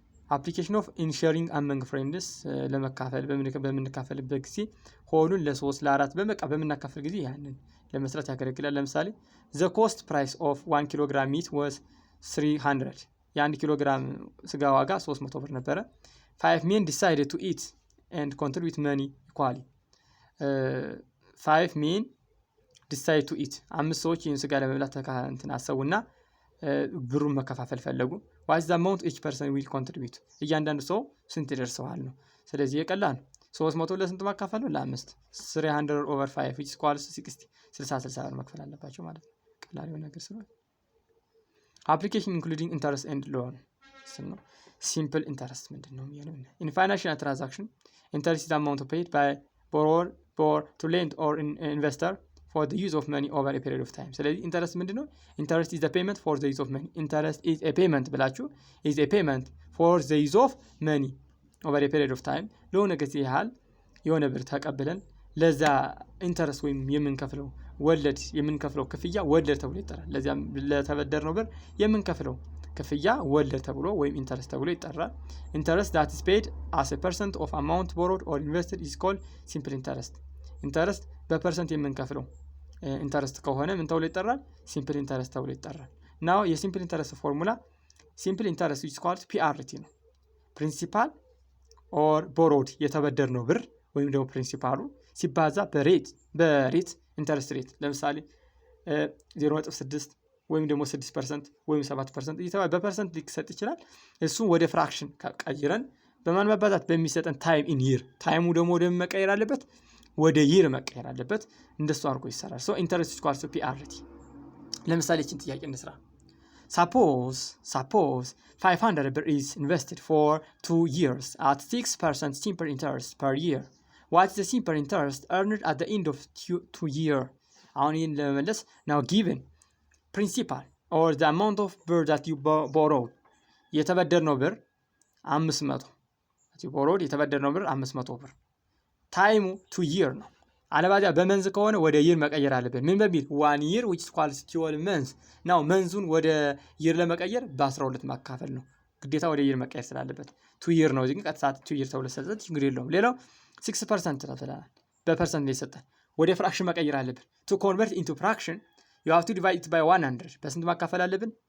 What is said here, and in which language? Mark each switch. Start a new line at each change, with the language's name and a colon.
Amharic: አፕሊኬሽን ኦፍ ኢንሸሪንግ አመንግ ፍሬንድስ። ለመካፈል በምንካፈልበት ጊዜ ሆሉን ለ3 ለ4 በምናካፈል ጊዜ ያንን ለመስራት ያገለግላል። ለምሳሌ ዘ ኮስት ፕራይስ ኦፍ 1 ኪሎ ግራም ሚት ዋዝ 300። የ1 ኪሎ ግራም ስጋ ዋጋ 300 ብር ነበረ።
English: 5 men decided to eat and contribute money equally. 5 men decide to eat።
Amharic: 5 ሰዎች ይህን ስጋ ለመብላት አሰቡና ብሩን መከፋፈል ፈለጉ።
English: what is the amount each person will contribute?
Amharic: እያንዳንዱ ሰው ስንት ይደርሰዋል ነው። ስለዚህ የቀላል 300 ለስንት ማካፈል ነው? ለ5 300/5 which equals 60 60 ብር መክፈል አለባቸው ማለት ነው። ቀላል የሆነ ነገር ስለሆነ
English: application including interest and loan
Amharic: ነው። simple interest ምንድነው የሚለው?
English: in financial transaction interest is the amount paid by borrower to lend or investor for the use of money over a period of time. ስለዚህ ኢንተረስት ምንድነው? ኢንተረስት is the payment for the use of money. interest is a payment ብላችሁ is a payment for the use of money over a period of time።
Amharic: ለሆነ ጊዜ ያህል የሆነ ብር ተቀብለን ለዛ ኢንተረስት ወይም የምንከፍለው ክፍያ ወለድ ተብሎ ይጠራል።
English: ለዚያም ለተበደርነው ብር የምንከፍለው ክፍያ ወለድ ተብሎ ወይም ኢንተረስት ተብሎ ይጠራል። ኢንተረስት that is paid as a percent of amount borrowed or invested is called simple interest.
Amharic: ኢንተረስት በፐርሰንት የምንከፍለው ኢንተረስት ከሆነ ምን ተብሎ ይጠራል? ሲምፕል ኢንተረስት ተብሎ ይጠራል። ናው የሲምፕል ኢንተረስት ፎርሙላ ሲምፕል ኢንተረስት
English: which is called PRT
Amharic: ነው። ፕሪንሲፓል ኦር ቦሮድ የተበደርነው ብር ወይም ደግሞ ፕሪንሲፓሉ ሲባዛ በሬት ኢንተረስት ሬት ለምሳሌ 0.6 ወይም ደግሞ 6% ወይም 7% እየተባለ በፐርሰንት ሊሰጥ ይችላል። እሱን ወደ ፍራክሽን ቀይረን በማን መባዛት በሚሰጠን ታይም ኢን ይር። ታይሙ ደግሞ ወደ መቀየር አለበት፣ ወደ ይር መቀየር አለበት። እንደሱ አድርጎ ይሰራል። ሶ ኢንተረስት ኢኳልስ ቱ ፒአርቲ። ለምሳሌ እቺን ጥያቄ እንስራ።
English: suppose 500 ብር is invested for 2 years at 6% simple interest per year. What is the simple interest earned at the end of 2 year? አሁን ይህን ለመመለስ now given principal or the amount of birr that you borrowed የተበደርነው ብር 500 borrowed የተበደርነው ብር 500 ብር
Amharic: ታይሙ 2 year ነው። አለባዚያ በመንዝ ከሆነ ወደ ይር መቀየር አለብን። ምን በሚል 1 year which equals 12 months now መንዙን ወደ ይር ለመቀየር በ12 ማካፈል ነው ግዴታ ወደ ይር መቀየር ስላለበት 2 year ነው። እዚህ ግን ቀጥታ 2 year ተብሎ ሰጠት ችግር የለውም። ሌላው 6% ተብለናል። በፐርሰንት ነው የሰጠን። ወደ ፍራክሽን መቀየር አለብን።
English: to convert into fraction you have to divide it by 100
Amharic: በስንት ማካፈል አለብን?